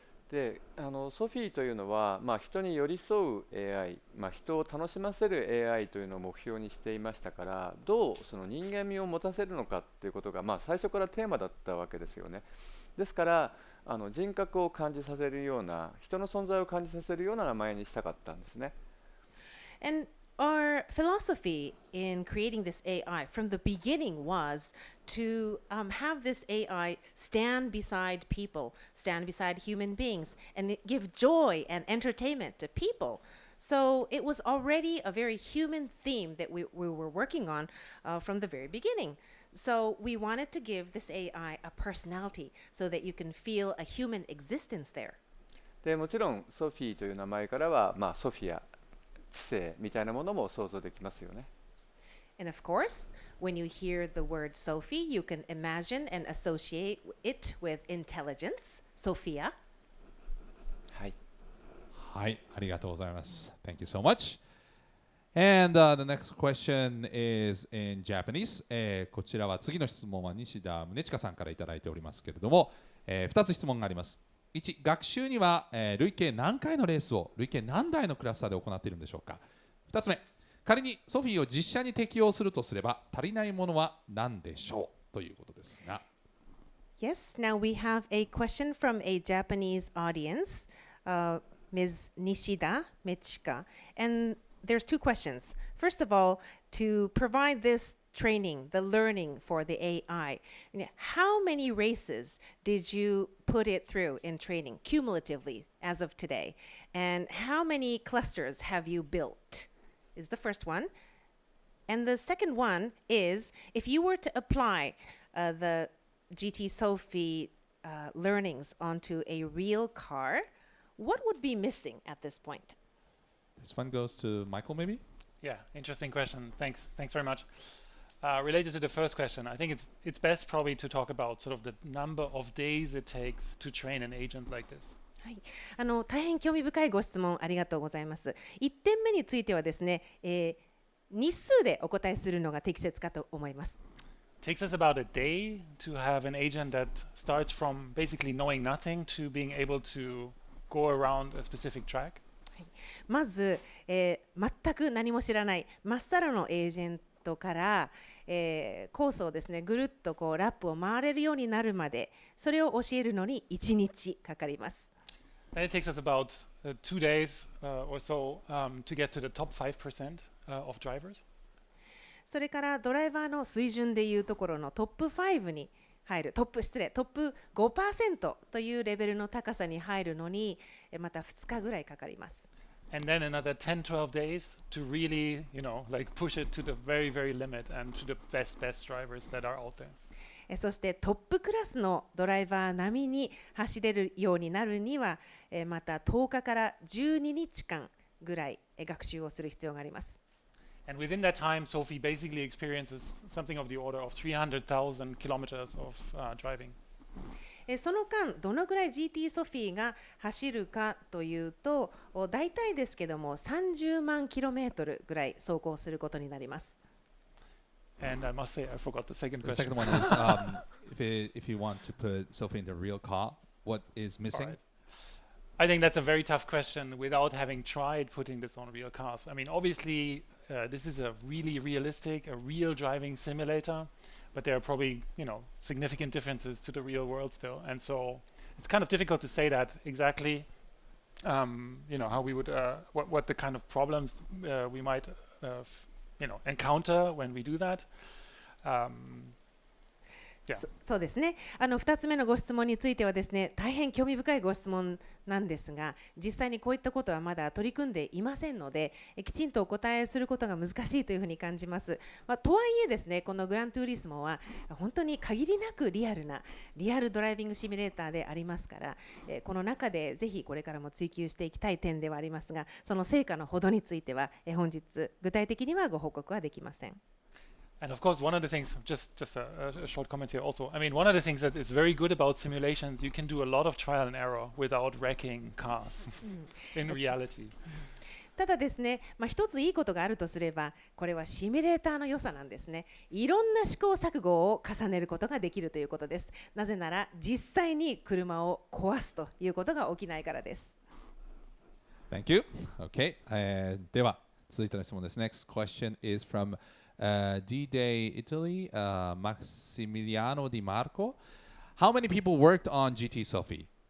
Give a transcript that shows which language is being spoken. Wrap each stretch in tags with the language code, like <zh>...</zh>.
<ja>でソフィーというのは、人に寄り添う AI、人を楽しませる AI というのを目標にしていましたから、どうその人間味を持たせるのかということが、最初からテーマだったわけですよね。ですから人格を感じさせるような、人の存在を感じさせるような名前にしたかったんですね。</ja> <en>And our philosophy in creating this AI from the beginning was to have this AI stand beside people, stand beside human beings, and give joy and entertainment to people. So it was already a very human theme that we were working on from the very beginning. So we wanted to give this AI a personality so that you can feel a human existence there.</en> <ja>でもちろんソフィーという名前からは、ソフィア、知性みたいなものも想像できますよね。</ja> <en>And of course, when you hear the word Sophie, you can imagine and associate it with intelligence, Sophia.</en> <ja>はい。はい、ありがとうございます。</ja> <en>Thank you so much. And the next question is in Japanese.</en> <ja>こちらは次の質問は西田宗近さんからいただいておりますけれども、2つ質問があります。 1、学習には、累計何回のレースを累計何台のクラスターで行っているんでしょうか。 2つ目、仮にソフィーを実写に適用するとすれば足りないものは何でしょうということですが。</ja> <en>Yes, now we have a question from a Japanese audience, Ms. Nishida Michika. And there's two questions. First of all, to provide this training, the learning for the AI, how many races did you put it through in training cumulatively as of today? And how many clusters have you built? Is the first one. And the second one is, if you were to apply the GT Sophy learnings onto a real car, what would be missing at this point? This one goes to Michael, maybe? Yeah, interesting question. Thanks very much. Related to the first question, I think it's best probably to talk about sort of the number of days it takes to train an agent like this.</en> <ja>はい、大変興味深いご質問ありがとうございます。 1点目についてはですね、日数でお答えするのが適切かと思います。</ja> <en>It takes us about a day to have an agent that starts from basically knowing nothing to being able to go around a specific track.</en> <ja>まず、全く何も知らないまっさらのエージェントから、コースをですねぐるっとこうラップを回れるようになるまでそれを教えるのに1日かかります。</ja> <en>Then it takes us about 2 days or so to get to the top 5% of drivers.</en> <ja>それからドライバーの水準でいうところのトップ5に入るトップ 5% というレベルの高さに入るのにまた2日ぐらいかかります。</ja> <en>And then another 10-12 days to really, like push it to the very, very limit and to the best drivers that are out there.</en> <ja>そしてトップクラスのドライバー並みに走れるようになるにはまた10日から12日間ぐらい学習をする必要があります。</ja> <en>And within that time, Sophie basically experiences something of the order of 300,000 kilometers of driving.</en> <ja>その間どのぐらい GT ソフィーが走るかというと大体ですけども30万キロメートルぐらい走行することになります。</ja> <en>And I must say, I forgot the second question. The second one is if you want to put Sophie in the real car, what is missing? Right. I think that's a very tough question without having tried putting this on real cars. I mean, obviously, this is a really realistic, a real driving simulator, but there are probably, significant differences to the real world still. And so it's kind of difficult to say that exactly, how we would, what the kind of problems we might, encounter when we do that. Yeah.</en> <ja>そうですね。 2つ目のご質問についてはですね、大変興味深いご質問なんですが、実際にこういったことはまだ取り組んでいませんので、きちんとお答えすることが難しいというふうに感じます。とはいえですね、このグラントゥーリスモは本当に限りなくリアルドライビングシミュレーターでありますから、この中でぜひこれからも追求していきたい点ではありますが、その成果のほどについては本日具体的にはご報告はできません。</ja> <en>And of course, one of the things, just a short comment here also, I mean, one of the things that is very good about simulations, you can do a lot of trial and error without wrecking cars in reality.</en> <ja>ただですね、一ついいことがあるとすれば、これはシミュレーターの良さなんですね。いろんな試行錯誤を重ねることができるということです。なぜなら、実際に車を壊すということが起きないからです。</ja> <en>Thank you. Okay.</en> <ja>では、続いての質問です。</ja> <en>Next question is from D-Day Italy, Massimiliano Di Marco. How many people worked on GT Sophy?</en>